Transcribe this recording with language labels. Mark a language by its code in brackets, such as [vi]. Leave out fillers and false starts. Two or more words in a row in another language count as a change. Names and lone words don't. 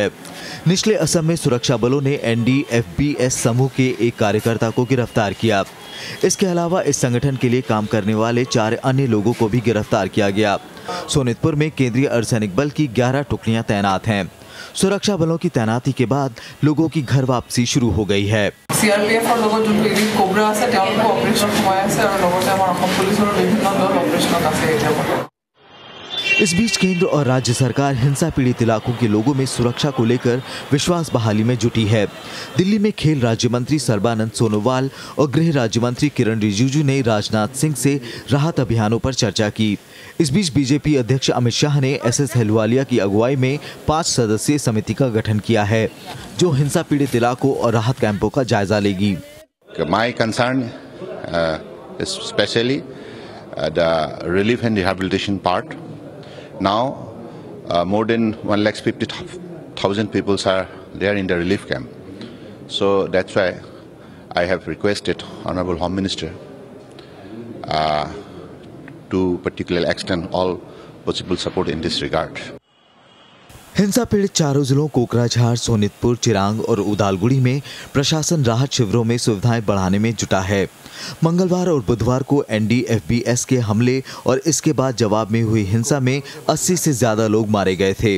[hi] निचले असम में सुरक्षा बलों ने NDFBS समूह के एक कार्यकर्ता को गिरफ्तार किया। इसके अलावा इस संगठन के लिए काम करने वाले 4 अन्य लोगों को भी गिरफ्तार किया गया। सोनितपुर में केंद्रीय अर्धसैनिक बल की 11 टुकड़ियां तैनात हैं। सुरक्षा बलों की तैनाती के बाद लोगों की घर वापसी शुरू हो गई है। [as] CRPF [hi] और लोगों जो कोबरा [as] আছে তেওঁলোকৰ অপাৰেচন সময় আছে আৰু লগতে আমাৰ অসম পুলিচৰ বিভিন্ন দল অপাৰেচনত আছে এতিয়া। [hi] इस बीच केंद्र और राज्य सरकार हिंसा पीड़ित इलाकों के लोगों में सुरक्षा को लेकर विश्वास बहाली में जुटी है। दिल्ली में खेल राज्य मंत्री सर्बानंद सोनोवाल और गृह राज्य मंत्री किरण रिजिजू ने राजनाथ सिंह से राहत अभियानों पर चर्चा की। इस बीच बीजेपी अध्यक्ष अमित शाह ने SS अहलुवालिया की अगुवाई में 5 सदस्यीय समिति का गठन किया है, जो हिंसा पीड़ित इलाकों और राहत कैंपों का जायजा लेगी। [en] My concern is especially the relief and rehabilitation part. Now, more than 150,000 people are there in the relief camp. So that's why I have requested Honorable Home Minister to particularly extend all possible support in this regard. [hi] हिंसा पीड़ित चारों जिलों कोकराझार, सोनितपुर, चिरांग और उदालगुड़ी में प्रशासन राहत शिविरों में सुविधाएं बढ़ाने में जुटा है। मंगलवार और बुधवार को NDFBS के हमले और इसके बाद जवाब में हुई हिंसा में 80 से ज्यादा लोग मारे गए थे।